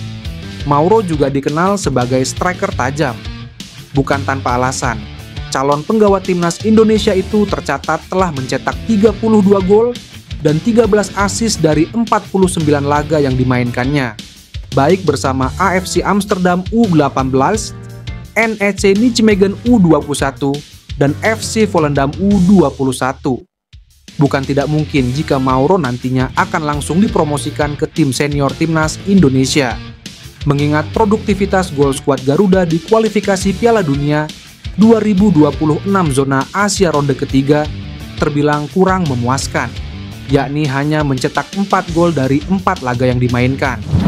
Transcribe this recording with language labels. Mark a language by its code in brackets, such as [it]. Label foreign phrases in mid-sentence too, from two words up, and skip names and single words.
[id] Mauro juga dikenal sebagai striker tajam. Bukan tanpa alasan, calon penggawa timnas Indonesia itu tercatat telah mencetak 32 gol dan 13 assist dari 49 laga yang dimainkannya, baik bersama AFC Amsterdam U18, NEC Nijmegen U21, dan FC Volendam U21. Bukan tidak mungkin jika Mauro nantinya akan langsung dipromosikan ke tim senior timnas Indonesia. Mengingat produktivitas gol skuad Garuda di kualifikasi Piala Dunia 2026 zona Asia ronde ketiga terbilang kurang memuaskan, yakni hanya mencetak 4 gol dari 4 laga yang dimainkan.